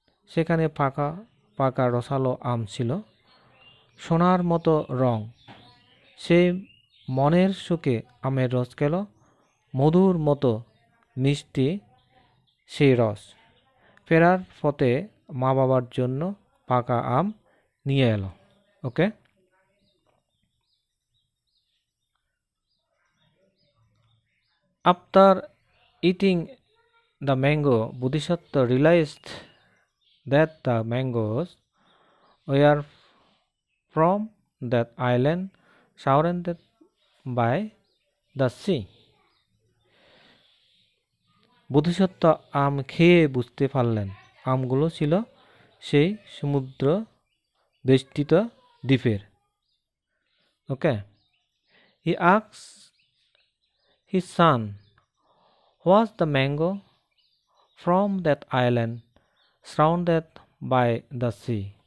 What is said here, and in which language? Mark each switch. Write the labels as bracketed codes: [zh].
[bn] সেখানে পাকা পাকা রসালো আম ছিল, সোনার মতো রং। সে মনের সুখে আমের রস খেল, মধুর মতো মিষ্টি সেই রস। ফেরার পথে মা বাবার জন্য পাকা আম নিয়ে এলো। [en] Okay, after eating the mango, Bodhisattva realized that the mangoes were from that island surrounded by the sea. [bn] বোধিসত্ত্ব আম খেয়ে বুঝতে পারলেন আমগুলো ছিল সেই সমুদ্র বেষ্টিত দ্বীপের। [en] Okay, he asked his son, was the mango from that island surrounded by the sea?